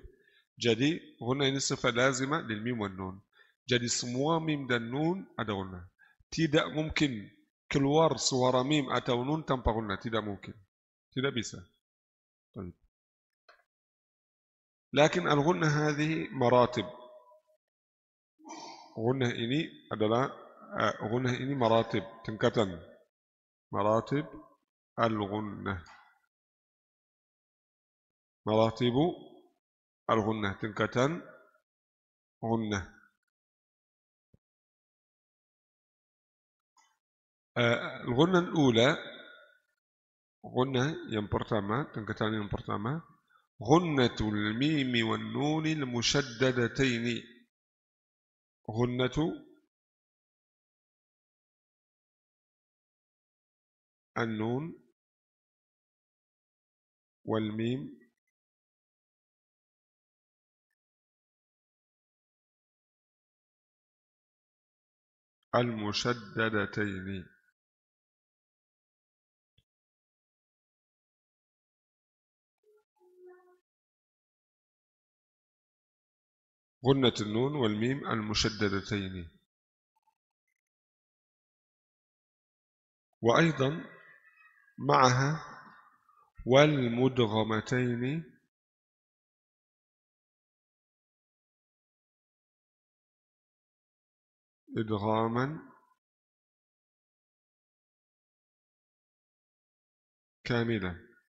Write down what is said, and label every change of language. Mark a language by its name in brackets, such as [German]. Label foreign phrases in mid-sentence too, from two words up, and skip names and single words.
[Malay] Jadi gunnah ini sifat lazimah del mim dan nun. Jadi semua mim dan nun ada gunnah. Tidak mungkin keluar suara mim atau nun tanpa gunnah. Tidak mungkin. Tidak bisa. Baik. [Arabic] لكن الغنة هذه مراتب. [Malay] Gunnah ini adalah gunnah ini maratib, tingkatan. [Arabic] مراتب الغنة. مراتب الغنة, [Malay] tingkatan gunnah. [Arabic] الغنة الأولى [Malay] Gunnah yang pertama, tingkatan yang pertama, [Arabic] غنة الميم والنون المشددتين. غنة النون والميم المشددتين. غنة النون والميم المشددتين. وأيضا معها والمدغمتين إدغاما كاملا.